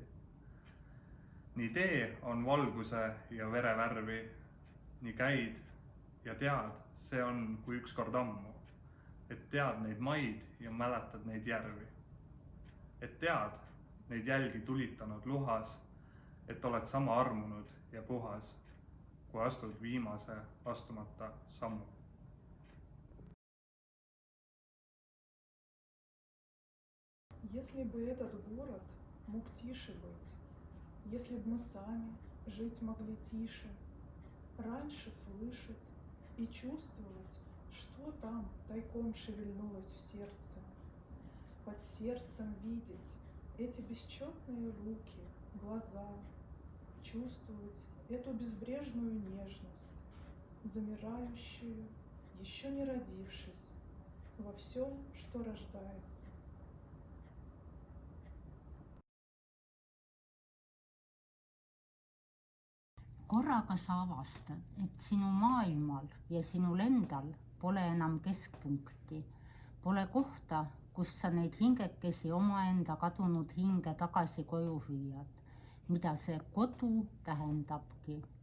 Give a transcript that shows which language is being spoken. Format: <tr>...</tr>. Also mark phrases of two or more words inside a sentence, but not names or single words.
<et>nii tee on valguse ja vere värvi, nii käid ja tead, see on kui ükskord ammu, et tead neid maid ja mäletad neid järvi. et tead neid jälgi tulitanud luhas, et oled sama armunud ja puhas, kui astud viimase astumata sammu.</et> <ru>Если бы этот город мог тише быть, если бы мы сами жить могли тише, раньше слышать и чувствовать, что там тайком шевельнулось в сердце, под сердцем видеть эти бесчетные руки, глаза, чувствовать эту безбрежную нежность, замирающую, еще не родившись, во всем, что рождается.</ru> <et>korraga sa avastad, et sinu maailmal ja sinul endal pole enam keskpunkti, pole kohta, kus sa neid hingekesi omaenda kadunud hinge tagasi koju viiad, mida see kodu tähendabki.</et>